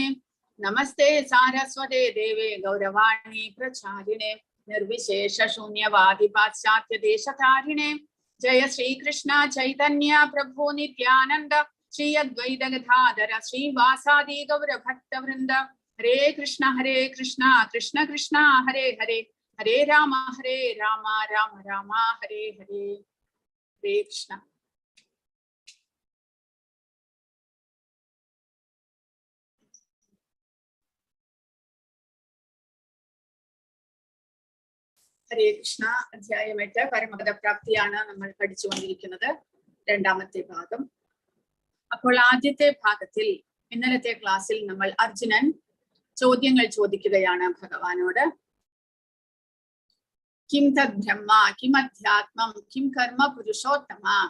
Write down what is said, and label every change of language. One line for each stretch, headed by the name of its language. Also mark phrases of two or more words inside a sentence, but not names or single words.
Sanskrit: नमस्ते सारस्वते देवे गौरवाणी प्रचारिणे निर्विशेष शून्यवादि पाश्चात्य देशतारिणे जय श्री कृष्ण चैतन्य प्रभु नित्यानन्द श्री अद्वैत गदाधर श्री वासादि गौर भक्त वृन्द हरे कृष्ण कृष्ण कृष्ण हरे हरे हरे राम राम राम हरे हरे हरे कृष्ण. हरे कृष्ण,
Malayalam: Adhyayam 8 പരമപദ പ്രാപ്തിയാണ് നമ്മൾ പഠിച്ചുകൊണ്ടിരിക്കുന്നത്. രണ്ടാമത്തെ ഭാഗം. അപ്പോൾ ആദ്യത്തെ ഭാഗത്തിൽ ഇന്നലത്തെ ക്ലാസ്സിൽ നമ്മൾ അർജുനൻ ചോദ്യങ്ങൾ ചോദിക്കുകയാണ് ഭഗവാനോട്.
Sanskrit: കിം തദ് ബ്രഹ്മ കിം അധ്യാത്മം കിം കർമ്മ പുരുഷോത്തമ.